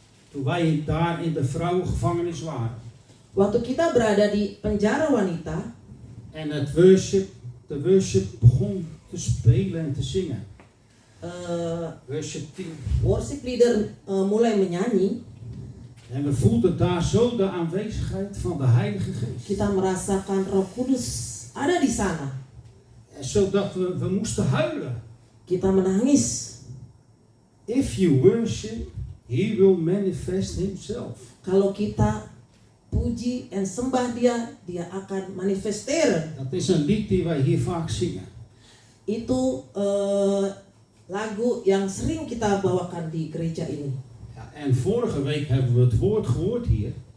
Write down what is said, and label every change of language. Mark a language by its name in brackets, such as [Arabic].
[Dutch] Toen wij daar in de vrouwengevangenis waren [Indonesian] Waktu kita berada di penjara wanita [Dutch] en de worship begon te spelen en te zingen. Worship team. [Indonesian] worship leader mulai menyanyi, [Dutch] En we voelden daar zo de aanwezigheid van de Heilige Geest. [Indonesian] kita merasakan Roh Kudus ada di sana. [Dutch] En zodat we moesten huilen. [Indonesian] Kita menangis. [English] If you worship, He will manifest Himself. [Indonesian] Kalau kita puji en sembah Dia, Dia akan manifesteren. [Dutch] Dat is een lied die wij hier vaak zingen. [Indonesian] Itu lagu yang sering kita bawakan di gereja ini. [Dutch] Ja, en vorige week hebben we het woord gehoord hier.